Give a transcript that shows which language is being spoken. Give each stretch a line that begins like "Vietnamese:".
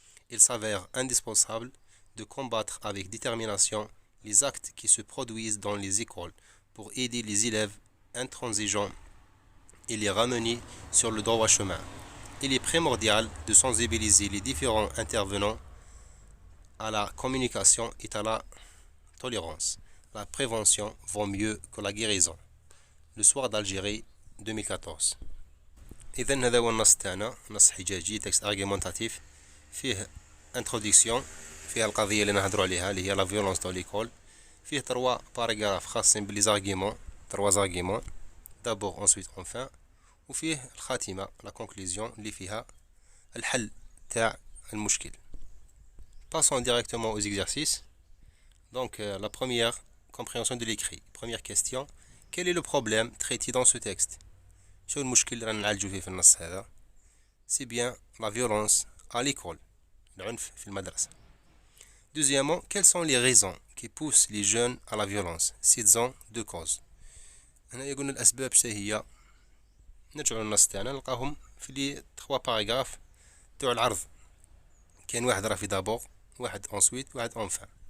French: Il s'avère indispensable de combattre avec détermination les actes qui se produisent dans les écoles pour aider les élèves intransigeants et les ramener sur le droit chemin. Il est primordial de sensibiliser les différents intervenants à la communication et à la tolérance. La prévention vaut mieux que la guérison. Le soir d'Algérie 2014.
Arabic: إذن هذا هو النص تاعنا، نص حجاجي
French: تكست ارغيومونتاتيف،
Arabic: فيه انتروديكسيون، فيها القضية اللي نهضروا عليها اللي هي
French: لا فيولونس دو ليكول،
Arabic: فيه 3 باراغراف خاصين بلي زارغيمون، 3 زارغيمون،
French: دابور انسويت اونفان،
Arabic: وفيه الخاتمة
French: لا كونكلوزيون
Arabic: اللي فيها الحل تاع المشكل.
French: Passons directement aux exercices. Donc la première compréhension de l'écrit. Première question, quel est le problème traité dans ce texte?
Arabic: شو المشكل اللي نعالجو فيه في النص هذا؟
French: C'est bien la violence à l'école,
Arabic: العنف في المدرسة.
French: Deuxièmement, quelles sont les raisons qui poussent les jeunes à la violence? Citons 2 causes.
Arabic: هنا قلنا الأسباب شتا هي. نرجعو للنص تاعنا نلقاهم في لي 3 باراغراف تاع العرض. كاين واحد راه في دابور، واحد ensuite، واحد enfin.